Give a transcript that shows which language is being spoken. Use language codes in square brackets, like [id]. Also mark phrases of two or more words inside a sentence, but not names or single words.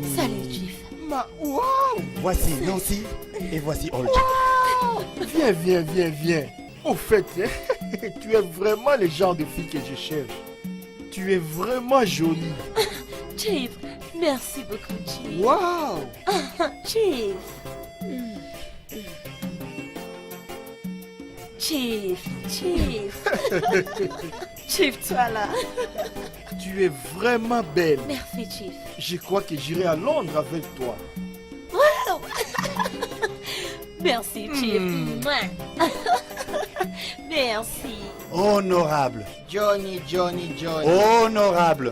[fr] Salut, Chief. Waouh. Voici Nancy et voici Olja. Viens. Au fait, tu es vraiment le genre de fille que je cherche. Tu es vraiment jolie. Chief, merci beaucoup, Chief. Waouh. Chief. Chief. Chief, toi là. Tu es vraiment belle. Merci, Chief. Je crois que j'irai à Londres avec toi. Wow. Merci, Chief. Merci. Honorable. Johnny. Honorable.